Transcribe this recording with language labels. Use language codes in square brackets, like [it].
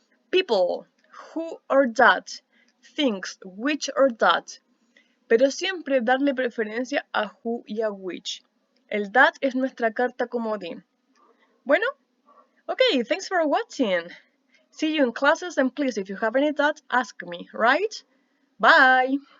[en] People, who or that, things, which or that. [es] Pero siempre darle preferencia a who y a which. El that es nuestra carta comodín. [en] Bueno, okay, thanks for watching. See you in classes and please, if you have any doubts, ask me, right? Bye!